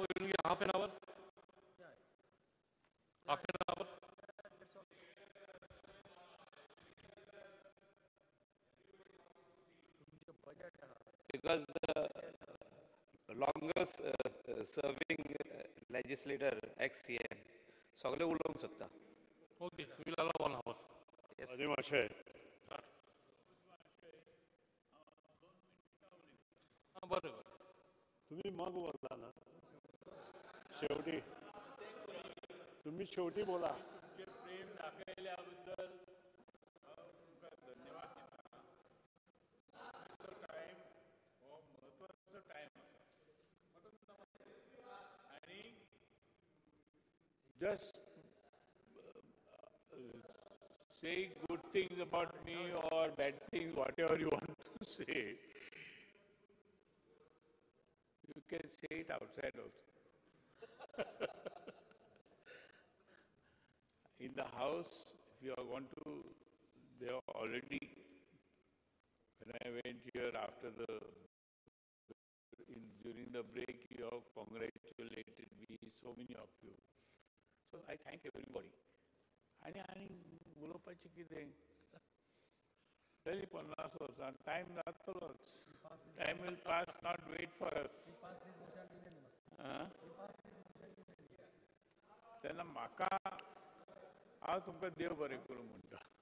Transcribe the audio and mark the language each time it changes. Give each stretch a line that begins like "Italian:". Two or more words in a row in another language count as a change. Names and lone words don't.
English: We will get half an hour. Half an hour. Because the longest serving legislator,
Konkani: ex-CM, सगळे उलोवंक सोदता.
English: Okay, we will allow 1 hour.
Konkani: अजय माशे बरोबर.
Marathi: तुम्ही मग बोलला ना शेवटी तुम्ही शेवटी बोला.
Konkani: प्रेम दाखयल्याबद्दल तुमकां धन्यवाद दिता. तो टायम हो म्हत्वाचो टायम आसा आनी
English: just saying good things about me or bad things, whatever you want to say, you can say it outside also. In the house, if you want to, they are already, when I went here after during the break, you have congratulated me, so many of you. So I thank everybody.
Konkani: आणि उलोवपाचें कितें तरी 50 वर्सां टायम जातलोच.
English: time will pass, not wait for us.
Konkani: तेन्ना म्हाका हांव तुमकां देव बरें करूं म्हणटा.